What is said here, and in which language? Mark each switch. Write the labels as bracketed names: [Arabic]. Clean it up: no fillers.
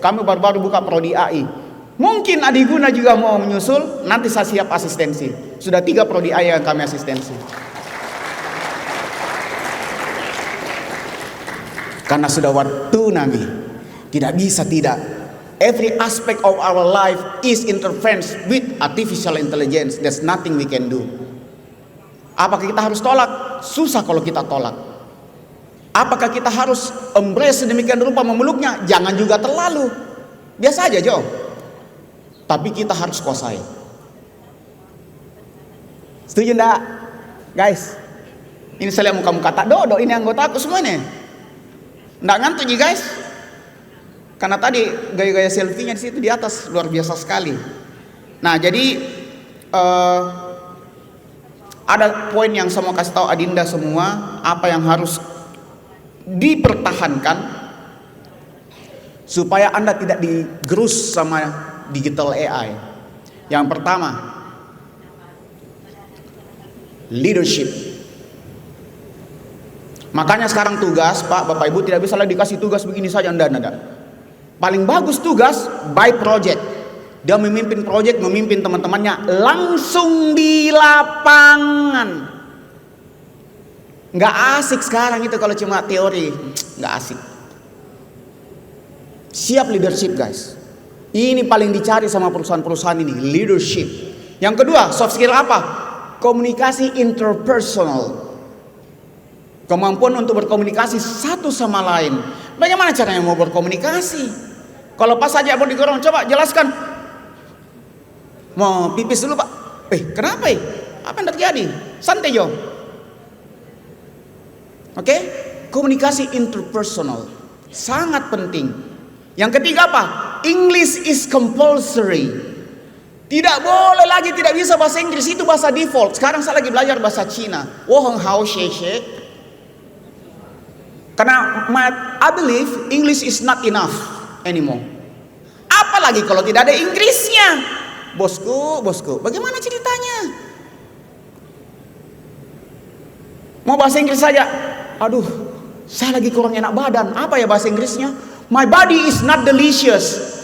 [Indonesian] Kami baru-baru buka prodi AI. Mungkin Adiguna juga mau menyusul, nanti saya siap asistensi. Sudah 3 prodi AI yang kami asistensi. Karena sudah waktu nami, tidak bisa tidak. [English] Every aspect of our life is interfered with artificial intelligence. There's nothing we can do. [Indonesian] Apakah kita harus tolak? Susah kalau kita tolak. Apakah kita harus embrace sedemikian rupa memeluknya? Jangan juga terlalu. Biasa aja Jo. Tapi kita harus kuasai. Setuju enggak? Guys, ini saya lihat muka-muka tak dodo, ini anggota aku semua nih. Nggak ngantuk nih guys, karena tadi gaya-gaya selfie-nya di situ di atas luar biasa sekali. Nah jadi ada poin yang saya mau kasih tahu Adinda semua, apa yang harus dipertahankan supaya Anda tidak digerus sama digital AI. Yang pertama, leadership. Makanya sekarang tugas Pak, Bapak Ibu tidak bisa lagi dikasih tugas begini saja Anda. Paling bagus tugas [English] by project. [Indonesian] Dia memimpin project, memimpin teman-temannya langsung di lapangan. Nggak asik sekarang itu kalau cuma teori, nggak asik. Siap leadership guys. Ini paling dicari sama perusahaan-perusahaan ini, leadership. Yang kedua, soft skill apa? Komunikasi interpersonal. Kemampuan untuk berkomunikasi satu sama lain. Bagaimana caranya mau berkomunikasi? Kalau pas saja mau digorong, coba jelaskan. Mau pipis dulu Pak. Kenapa? Apa yang terjadi? Santai Jo. Oke? Komunikasi interpersonal sangat penting. Yang ketiga apa? [English] English is compulsory. [Indonesian] Tidak boleh lagi tidak bisa bahasa Inggris, itu bahasa default. Sekarang saya lagi belajar bahasa Cina. [Chinese] Woheng hao xie xie. [English] Karena I believe English is not enough anymore. [Indonesian] Apalagi kalau tidak ada Inggrisnya. Bosku, bagaimana ceritanya? Mau bahasa Inggris saja. Aduh, saya lagi kurang enak badan. Apa ya bahasa Inggrisnya? [English] My body is not delicious.